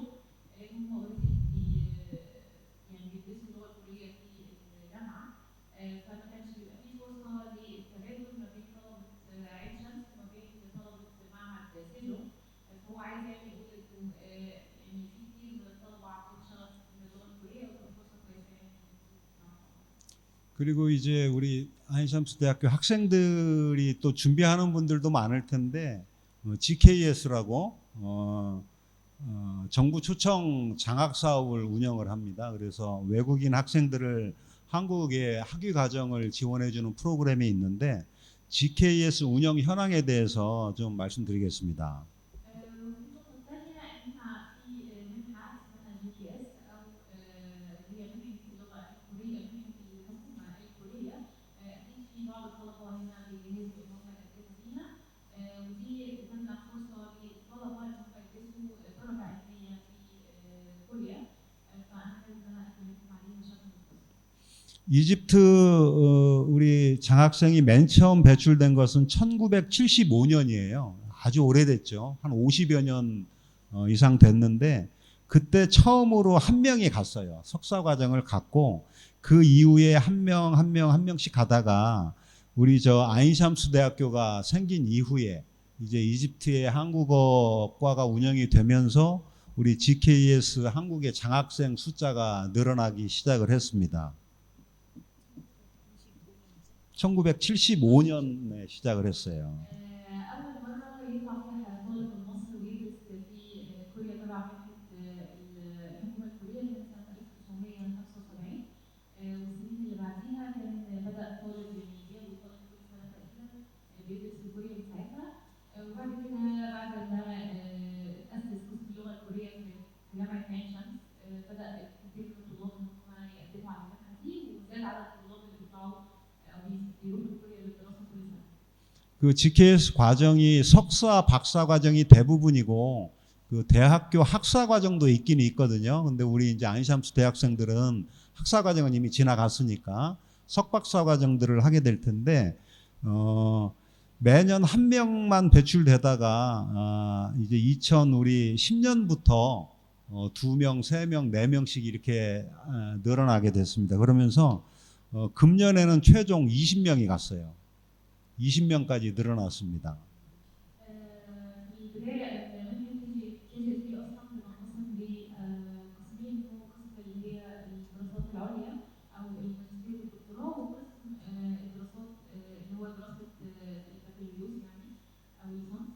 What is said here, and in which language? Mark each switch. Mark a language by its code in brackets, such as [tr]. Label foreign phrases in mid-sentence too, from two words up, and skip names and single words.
[ar] هم اوريدي يعني بيدرسوا اللغه الكوريه في الجامعه. فما كانش بيبقى في فرصه للتبادل ما بين طلبه عين شمس وما بين طلبه معهد سيجو. فهو عايز يعني يقول انه يعني في كتير من الطلبه عندهم شغف باللغه الكوريه وتبقى فرصه كويسه يعني. [ko] 그리고 이제 우리 아인샴스 대학교 학생들이 또 준비하는 분들도 많을 텐데 GKS라고 정부 초청 장학 사업을 운영을 합니다. 그래서 외국인 학생들을 한국의 학위 과정을 지원해 주는 프로그램이 있는데 GKS 운영 현황에 대해서 좀 말씀드리겠습니다. [ar] النقطة الثانية إن إحنا في منحة اسمها GPS أو هي منحة اللغة الكورية، منحة الحكومة الكورية. أكيد في بعض الطلبة هنا بيجهزوا إن هم يقدموا فيها، ودي بتمنح فرصة للطلبة إن هم يدرسوا درجة علمية في كوريا. فأنا حابب إن أنا أكلمكم عليها بشكل مختصر. [ko] 이집트 우리 장학생이 맨 처음 배출된 것은 1975년이에요. 아주 오래됐죠. 한 50여 년 이상 됐는데 그때 처음으로 한 명이 갔어요. 석사 과정을 갔고 그 이후에 한 명씩 가다가 우리 저 아인샴스 대학교가 생긴 이후에 이제 이집트의 한국어과가 운영이 되면서 우리 GKS 한국의 장학생 숫자가 늘어나기 시작을 했습니다. 1975년에 시작을 했어요. [ar] أول مرة يطلع فيها طالب من مصر ويدرس في كوريا تبع منحة الحكومة الكورية من سنة 1975. والسنين اللي بعديها كان بدأ طالب يعني يجي طالب كل سنة تقريبا بيدرس في كوريا من ساعتها. وبعد كده بعد ما أسس قسم اللغة الكورية في جامعة عين شمس بدأ كتير من الطلاب إن هم يقدموا على المنحة دي وزاد عدد الطلاب اللي بيطلعوا أو بيروحوا كوريا للدراسة كل سنة. [ko] 그 GKS 과정이 석사, 박사 과정이 대부분이고 그 대학교 학사 과정도 있긴 있거든요. 근데 우리 이제 아인샴스 대학생들은 학사 과정은 이미 지나갔으니까 석박사 과정들을 하게 될 텐데 매년 한 명만 배출되다가 이제 2010년부터 2명, 3명, 4명씩 이렇게 늘어나게 됐습니다. 그러면서 금년에는 최종 20명이 갔어요. 20명까지 늘어났습니다. [ar] في البداية منحة KGSB أصلا بتنقسم لقسمين، هو قسم اللي هي الدراسات العليا أو الماجستير والدكتوراه، وقسم الدراسات اللي هو دراسة البكالوريوس يعني أو الليسانس.